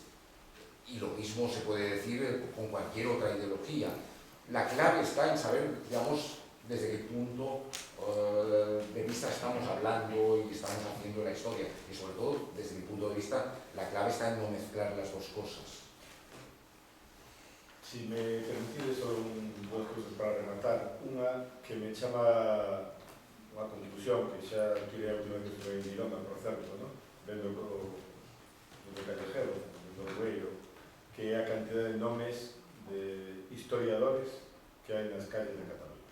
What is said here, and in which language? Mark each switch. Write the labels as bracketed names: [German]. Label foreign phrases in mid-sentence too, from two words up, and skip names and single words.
[Spanish] Y lo mismo se puede decir con cualquier otra ideología. La clave está en saber, digamos, desde qué punto de vista estamos hablando y estamos haciendo la historia. Y sobre todo, desde mi punto de vista, la clave está en no mezclar las dos cosas. [Galician] Si me permitides solo dos cousas para rematar. Unha que me chama unha conclusión que xa tirei a última vez que estuve en Girona, por certo, ¿no? Vendo co callejero, do Rueiro, que é a cantidad de nomes de historiadores que hai nas calles de Cataluña.